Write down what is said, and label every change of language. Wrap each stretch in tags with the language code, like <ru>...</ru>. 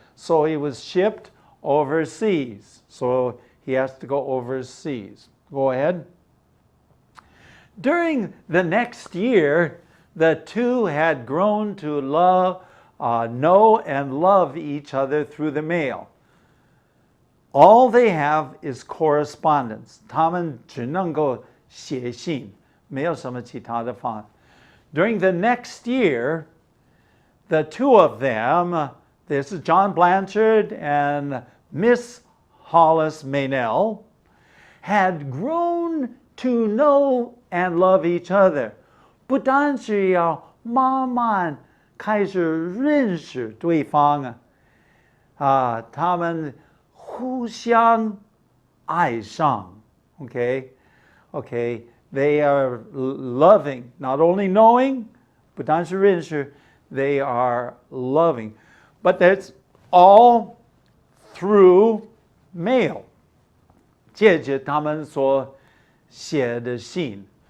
<en>So he was shipped overseas. So he has to go overseas. Go ahead. During the next year, the two had grown to know and love each other through the mail. All they have is correspondence.</en> <zh>他们只能够写信，没有什么其他的方法。</zh> <en>During the next year, the two of them, this is John Blanchard and Miss Hollis Meynell, had grown to know and love each other.</en> <zh>不单是要慢慢开始认识对方他们互相爱上 okay?</zh> <en>They are loving, not only knowing,</en> <zh>不单是认识,</zh> <en>they are loving. But that's all through mail.</en> <zh>借着他们所写的信.</zh>